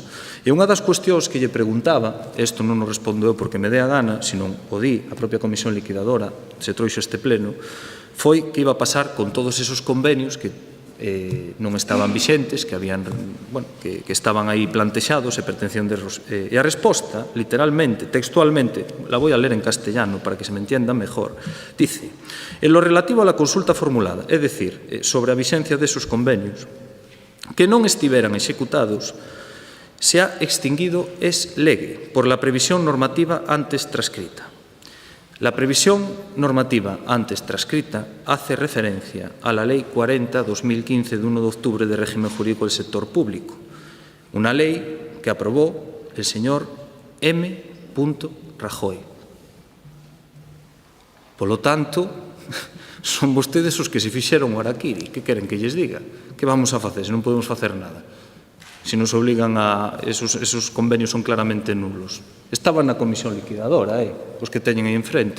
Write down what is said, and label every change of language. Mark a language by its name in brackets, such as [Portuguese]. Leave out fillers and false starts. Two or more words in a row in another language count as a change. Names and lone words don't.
[Galician] E unha das cuestións que lle preguntaba, isto non o respondo eu porque me dé a gana, senón o di a propia comisión liquidadora, se trouxo este pleno, foi que iba a pasar con todos esos convenios que non estaban vixentes, que habían, bueno, que estaban aí plantexados e pertencían e a resposta, [Spanish] literalmente, textualmente, la voy a ler en castellano para que se me entienda mejor, dice: en lo relativo a la consulta formulada, [Galician] é dicir, sobre a vixencia desos convenios que non estiveran executados, [Spanish] se ha extinguido ex lege por la previsión normativa antes transcrita. La previsión normativa antes transcrita hace referencia a la Ley 40/2015 de 1 de octubre de régimen jurídico del sector público, una ley que aprobó el señor M. Rajoy. [Galician] Polo tanto, son vostedes os que se fixeron o araquiri. Que queren que lles diga? Que vamos a facer se non podemos facer nada? Se nos obligan a... Esos convenios son claramente nulos. Estaban na comisión liquidadora, os que teñen aí enfrente.